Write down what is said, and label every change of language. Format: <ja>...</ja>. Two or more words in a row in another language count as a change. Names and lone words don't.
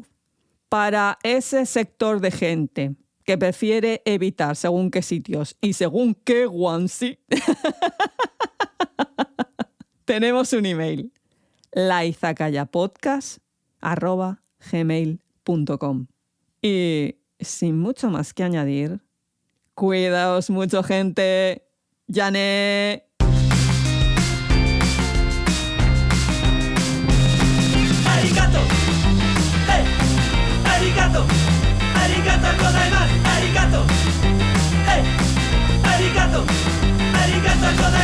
<es>Para ese sector de gente que prefiere evitar según qué sitios y según qué onesie, tenemos un email, laizakayapodcast@gmail.com. Y sin mucho más que añadir, cuidaos mucho, gente.</es> <ja>¡Yane! Arigato. Hey. Arigato. ありがとうございます. Arigato. Hey. Arigato. ありがとうございます.</ja>